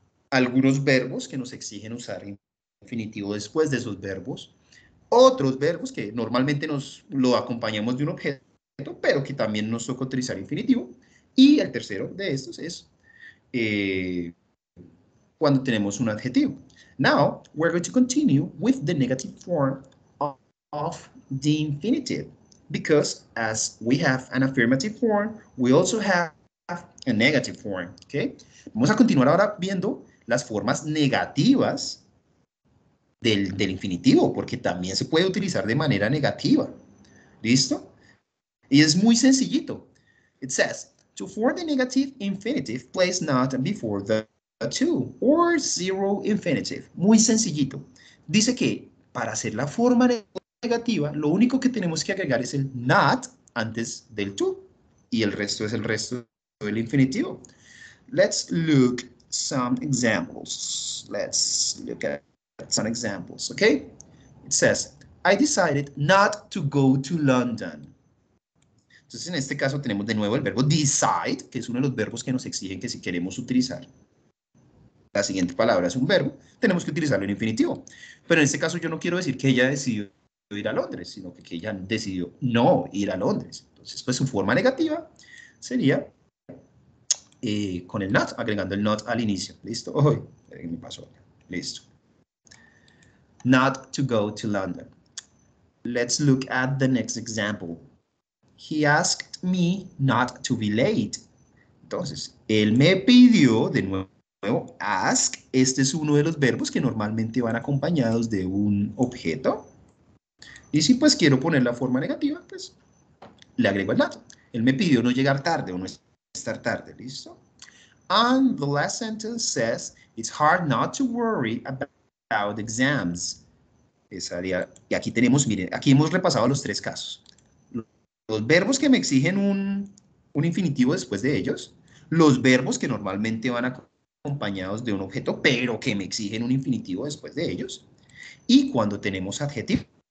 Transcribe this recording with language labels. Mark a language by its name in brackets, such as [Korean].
[Spanish] Algunos verbos que nos exigen usar infinitivo después de esos verbos. Otros verbos que normalmente lo acompañamos de un objeto, pero que también nos toca utilizar infinitivo. Y el tercero de estos es cuando tenemos un adjetivo. [English] Now, we're going to continue with the negative form of the infinitive, because as we have an affirmative form, we also have a negative form, okay? [Spanish] Vamos a continuar ahora viendo las formas negativas del infinitivo, porque también se puede utilizar de manera negativa. ¿Listo? Y es muy sencillito. [English] It says, to form the negative infinitive, place not before the to or zero infinitive. [Spanish] Muy sencillito. Dice que para hacer la forma negativa, lo único que tenemos que agregar es el not antes del to. Y el resto es el resto del infinitivo. [English] Let's look some examples. Let's look at some examples, okay? It says, I decided not to go to London. [Spanish] Entonces, en este caso tenemos de nuevo el verbo decide, que es uno de los verbos que nos exigen que si queremos utilizar la siguiente palabra es un verbo, tenemos que utilizarlo en infinitivo. Pero en este caso yo no quiero decir que ella decidió ir a Londres, sino que ella decidió no ir a Londres. Entonces, pues su forma negativa sería con el not, agregando el not al inicio. ¿Listo? Oh, me pasó. Listo. [English] Not to go to London. Let's look at the next example. He asked me not to be late. [Spanish] Entonces, él me pidió, de nuevo, ask. Este es uno de los verbos que normalmente van acompañados de un objeto. Y si pues quiero poner la forma negativa, pues le agrego el not. Él me pidió no llegar tarde o no estar tarde. ¿Listo? [English] And the last sentence says, it's hard not to worry about exams. [Spanish] Y aquí tenemos, miren, aquí hemos repasado los 3 casos. Los verbos que me exigen un infinitivo después de ellos, los verbos que normalmente van acompañados de un objeto, pero que me exigen un infinitivo después de ellos, y cuando tenemos adjetivos.